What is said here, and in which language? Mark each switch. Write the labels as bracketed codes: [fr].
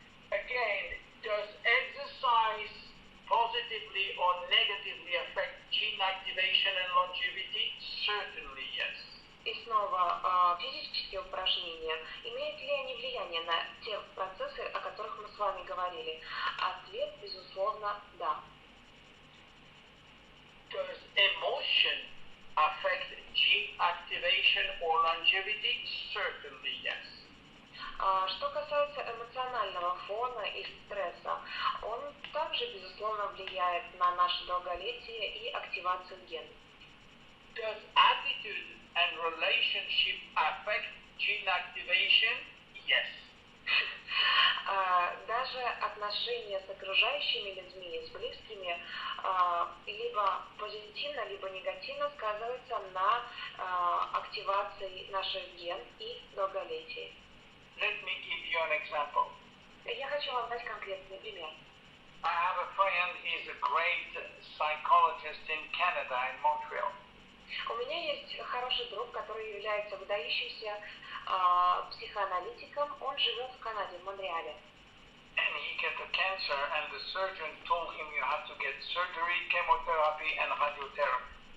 [en] Again, does exercise positively or negatively affect gene activation and longevity? Certainly yes. [ru] И снова, физические упражнения, имеют ли они влияние на те процессы, о которых мы с вами говорили? Ответ, безусловно, да. [en] Does emotion affect gene activation or longevity? Certainly yes. [ru] Что касается эмоционального фона и стресса, он также, безусловно, влияет на наше долголетие и активацию генов. [en] Does attitude and relationship affect gene activation? Yes. [ru] Даже отношения с окружающими людьми, с близкими, либо позитивно, либо негативно сказываются на активации наших ген и долголетии. [en] Let me give you an example. [ru] Я хочу вам дать конкретный пример. [en] I have a friend, he's a great psychologist in Canada, in Montreal. [ru] У меня есть хороший друг, который является выдающимся психоаналитиком. Он живет в Канаде, в Монреале. [en] And he got a cancer, and the surgeon told him you have to get surgery, chemotherapy, and radiotherapy.